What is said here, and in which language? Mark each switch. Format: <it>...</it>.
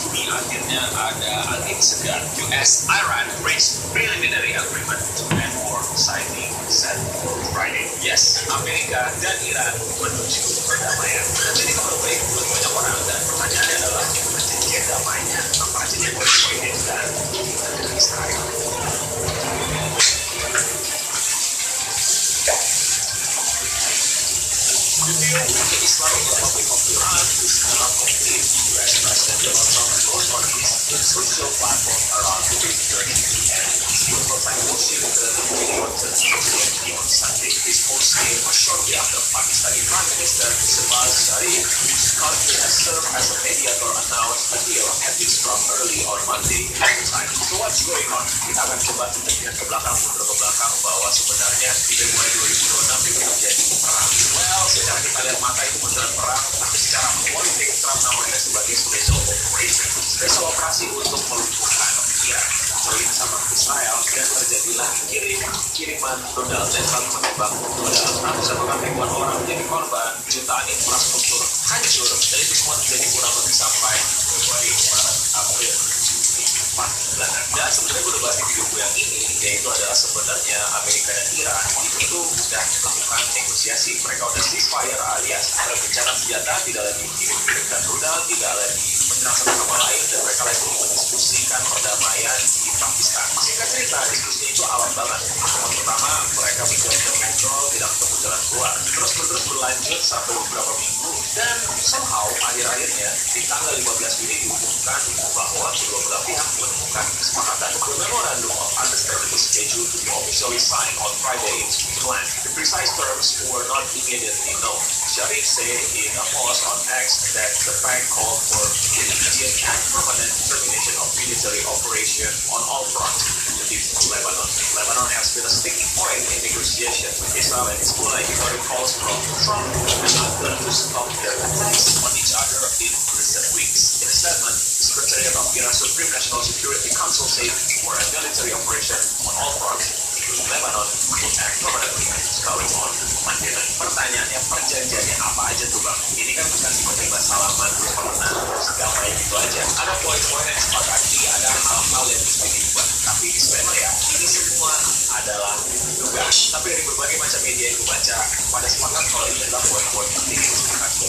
<id>akhirnya ada angin segar.</id> <en>US-Iran reached preliminary agreement to end war signing set Friday.</en> <id>Yes, Amerika dan Iran menuju perdamaian. Dan ini kabar baik buat banyak orang, dan pertanyaannya adalah perjanjian damainya apa perjanjian poin-poinnya dan Israel.</id> <en>The deal with the Islamic Republic of Iran is now complete. US President Donald Trump goes on his social platform around 3:30 p.m. He will provide Washington on Sunday. This post came shortly after Pakistani Prime Minister Shehbaz Sharif, whose country has served as a mediator, announced a deal had been struck early on Monday at the time. So what's going on?</en> <id>Kita akan coba tunjukkan ke belakang, mundur ke belakang, bahwa sebenarnya di Februari 2026 itu terjadi perang. Well, secara kita lihat mata itu beneran perang, tapi secara politik Trump namanya sebagai special operation, special operasi untuk melumpuhkan Iran, join sama Israel, dan terjadilah kiriman rudal dan saling menembak rudal. Ratusan bahkan ribuan orang menjadi korban, jutaan infrastruktur hancur, dan itu semua terjadi kurang lebih sampai Februari, Maret, April. Dan sebenarnya gue udah bahas di video gue yang ini, yaitu adalah sebenarnya Amerika dan Iran itu sudah melakukan negosiasi. Mereka udah ceasefire alias ada gencatan senjata, tidak lagi mengirim-kirimkan rudal, tidak lagi menyerang satu sama lain, dan mereka lagi mendiskusikan perdamaian di Pakistan. Singkat cerita, diskusinya itu awal banget. Pertemuan pertama, mereka mencoba ngobrol, tidak ketemu jalan keluar. Terus berlanjut sampai beberapa minggu, dan somehow akhir-akhirnya di tanggal 15 Juni diumumkan bahwa kedua belah pihak menemukan kesepakatan.</id> <en>The memorandum of understanding is scheduled to be officially signed on Friday in Switzerland. The precise terms were not immediately known. Sharif said in a post on X that the pact called for immediate and permanent termination of military operation on all fronts, including Lebanon. Lebanon has been a sticking point in negotiation with Israel and Hezbollah, ignoring calls from Trump and not to stop their attacks on each other in recent weeks. In a statement, the Secretariat of Iran's Supreme National Security Council said for a military operation on all fronts, including Lebanon, would end permanently starting on Monday night.</en> <id>Pertanyaannya, perjanjiannya apa aja tuh bang? Ini kan bukan tiba-tiba salaman pernah segamai gitu aja. Ada poin-poin yang disepakati, ada hal-hal yang bisa diubah. Tapi disclaimer ya, ini semua adalah dugaan. Tapi dari berbagai macam media yang gue baca, pada sepakat kalau ini adalah poin-poin penting yang disepakati.</id>